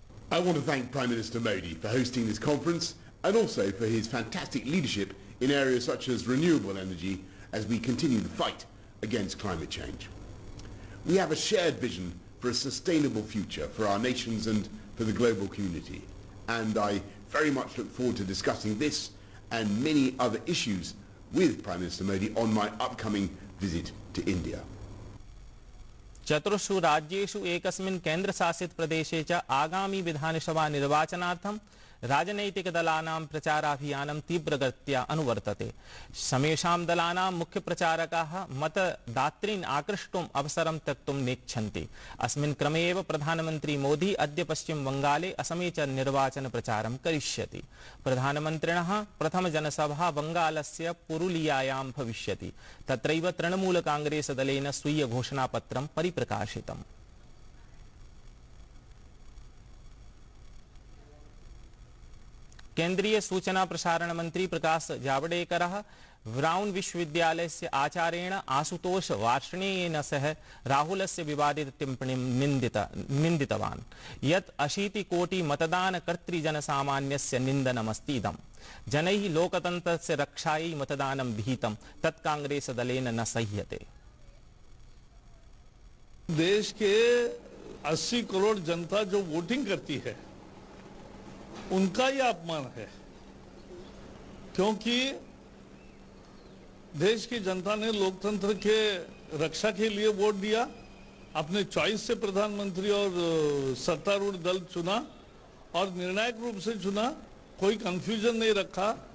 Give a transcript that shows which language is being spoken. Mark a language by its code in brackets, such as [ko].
[en] I want to thank Prime Minister Modi for hosting this conference and also for his fantastic leadership in areas such as renewable energy as we continue the fight against climate change. We have a shared vision for a sustainable future for our nations and for the global community, and I very much look forward to discussing this and many other issues with Prime Minister Modi on my upcoming visit to India. [sa] चतुर्षु राज्येषु एकस्मिन् केन्द्रशासित प्रदेशे च आगामी विधानसभा निर्वाचनार्थं राजनैतिकदलानां प्रचाराभियानं तीव्रगत्या अनुवर्तते। समेषां दलानां मुख्यप्रचारकाः मतदातॄन् आकृष्टुम् अवसरं त्यक्तुं नेच्छन्ति। अस्मिन् क्रमे एव प्रधानमन्त्री मोदी अद्य पश्चिम बंगाले असमे च निर्वाचनप्रचारं करिष्यति। प्रधानमन्त्रिणः प्रथमजनसभा बंगालस्य पुरुलियायां भविष्यति। तत्रैव तृणमूल कांग्रेस दलेन स्वीय घोषणापत्रं परिप्रकाशितम्। केंद्रीय सूचना प्रसारण मंत्री प्रकाश जावड़ेकरः ब्राउन विश्वविद्यालयस्य आचार्येण आशुतोष वार्ष्णेयेन सह राहुलस्य विवादित टिप्पणीं निन्दितवान् यत् 80 कोटि मतदानकर्तृजनसामान्यस्य निन्दनमस्ति इदम्। जनैः लोकतन्त्रस्य रक्षायै मतदानं विहितं तत् कांग्रेस दलेन न सह्यते। [hi] देश के 80 करोड़ जनता जो वोटिंग करती है उनका यह अपमान है, क्योंकि देश की जनता ने लोकतंत्र के रक्षा के लिए वोट दिया, अपने चॉइस से प्रधानमंत्री और सत्तारूढ़ दल चुना और निर्णायक रूप से चुना, कोई कंफ्यूजन नहीं रखा।